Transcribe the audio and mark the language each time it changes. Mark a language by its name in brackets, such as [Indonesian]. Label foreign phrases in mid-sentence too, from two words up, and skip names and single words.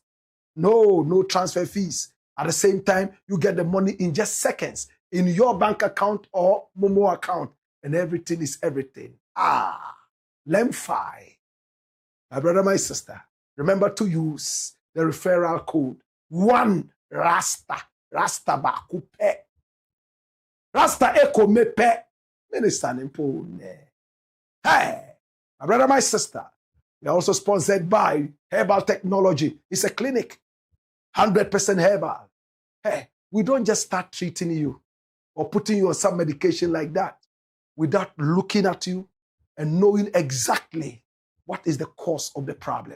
[English] No transfer fees. At the same time, you get the money in just seconds in your bank account or Momo account, and everything is everything. Lemfi. My brother, my sister, remember to use the referral code 1RASTA. Rasta bakupe. Rasta eko mepe. Minister Nimpone. Hey, my brother, my sister, we are also sponsored by Herbal Technology. It's a clinic, 100% herbal. Hey, we don't just start treating you or putting you on some medication like that without looking at you and knowing exactly what is the cause of the problem.